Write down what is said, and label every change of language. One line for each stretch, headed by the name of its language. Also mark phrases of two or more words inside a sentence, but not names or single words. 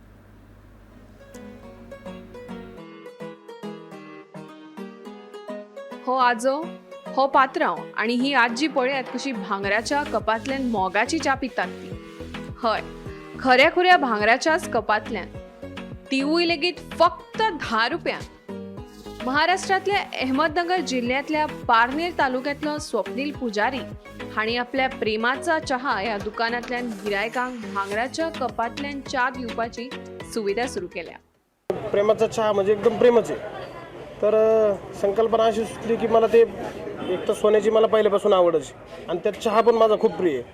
Konkani: हो आजो, हो पात्रांव आणि ही आजी पळयात कशी भांगराच्या कपांतल्यान मोगाची च्या पितात ती। हय, खऱ्या खुऱ्या भांगराच्याच कपांतल्यान, तिवूय लेगीत फक्त 10 रुपयान। महाराष्ट्रातल्या अहमदनगर जिल्ह्यातल्या पारनेर तालुक्यातलो स्वप्नील पुजारी हाणी आपल्या प्रेमाचा चहा या दुकानातल्यान गिरायकांक भांगराच्या कपांतल्यान च्या दिवपाची सुविधा सुरू केल्या।
Marathi: प्रेमाचा चहा म्हणजे एकदम प्रेमच आहे। तर संकल्पना अशी सुचली की मला ते एक तर सोन्याची मला पहिल्यापासून आवडच आणि त्यात चहा पण माझा खूप प्रिय आहे।